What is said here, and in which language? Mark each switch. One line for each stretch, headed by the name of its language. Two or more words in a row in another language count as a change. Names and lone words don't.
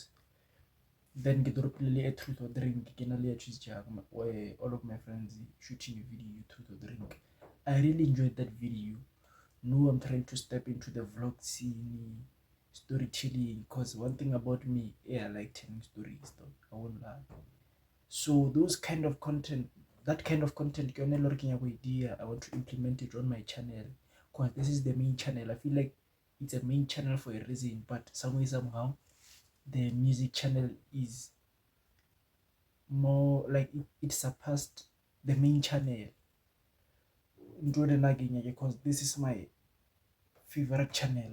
English: Then get really a truth or drink can only choose where all of my friends shooting a video truth or drink. I really enjoyed that video. No, I'm trying to step into the vlog scene, storytelling, because one thing about me, yeah, I like telling stories though. I won't lie. So those kind of content, that kind of content
Northern Sotho: ke yone e le gore ke nyaka go e dira.
English: I want to implement it on my channel because this is the main channel. I feel like it's a main channel for a reason, but some way somehow the music channel is more like it surpassed the main channel because this is my favorite channel.